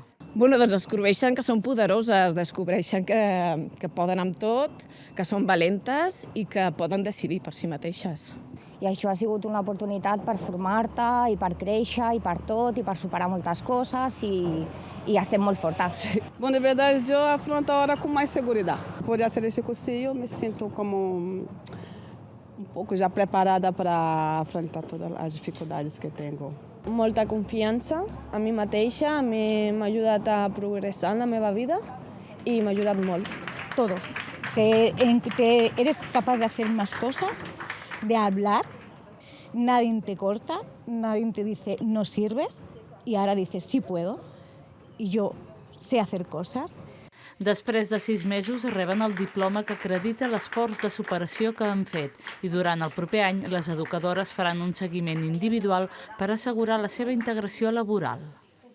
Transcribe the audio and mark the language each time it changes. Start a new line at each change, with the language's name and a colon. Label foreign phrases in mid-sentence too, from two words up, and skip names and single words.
Catalan: Doncs descobreixen que són poderoses, descobreixen que poden amb tot, que són valentes i que poden decidir per si mateixes. I això ha sigut una oportunitat per formar-te i per créixer i per tot i per superar moltes coses i estem molt fortes.
Portuguese: Bom, de verdade, eu afronto a hora com mais segurança.
Spanish: Por hacer
Portuguese: esse cursinho, eu me sinto como pouco já preparada para afrontar todas as dificuldades que tenho. Molta confiança en mi mateixa, m'ha ajudat a progressar en la meva vida i m'ha ajudat molt.
Spanish: Todo. Eres capaz de hacer más cosas, de hablar, nadie te corta, nadie te dice no sirves y ahora dices sí puedo y yo sé hacer cosas.
Catalan: Després de 6 mesos reben el diploma que acredita l'esforç de superació que han fet i durant el proper any les educadores faran un seguiment individual per assegurar la seva integració laboral.